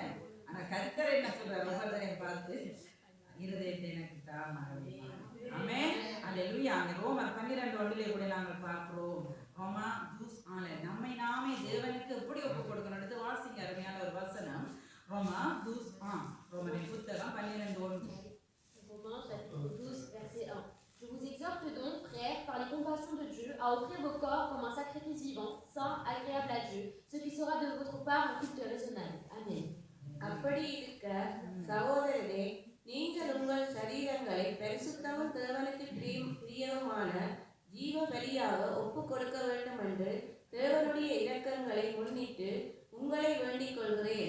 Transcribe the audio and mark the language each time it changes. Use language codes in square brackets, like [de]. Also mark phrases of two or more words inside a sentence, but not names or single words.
[ta] ஆனா கர்த்தர் என்ன சொல்றார், ஒவ்வொருத்தரையும் பார்த்து இருதயத்தை எனக்கு தா மகனே. ஆமென். அல்லேலூயா. அங்கே ரோமர் 12:1 கூட நாங்கள் பார்க்கிறோம். ரோமா ஜூஸ் நம்மை நாமே தேவனுக்கு எப்படி ஒப்பு கொடுக்கணும் எடுத்து வாசிங்க, அருமையான ஒரு வசனம். ரோமா ஜூஸ் ரோமரின் புத்தகம் 12:1. [fr] Je vous exhorte donc, frères, par les compassions de Dieu, à offrir vos corps comme un sacrifice vivant, saint, agréable à Dieu, ce qui sera de votre part un culte raisonnable. Amen. [ta] அப்படி இருக்க சகோதரரே, நீங்கள் உங்கள் சரீரங்களை பரிசுத்தமும் தேவனுக்கு பிரியமான ஜீவ பலியாக ஒப்பு கொடுக்க வேண்டும் என்று தேவனுடைய இரக்கங்களை முன்னிட்டு உங்களை வேண்டிக் கொள்கிறேன்.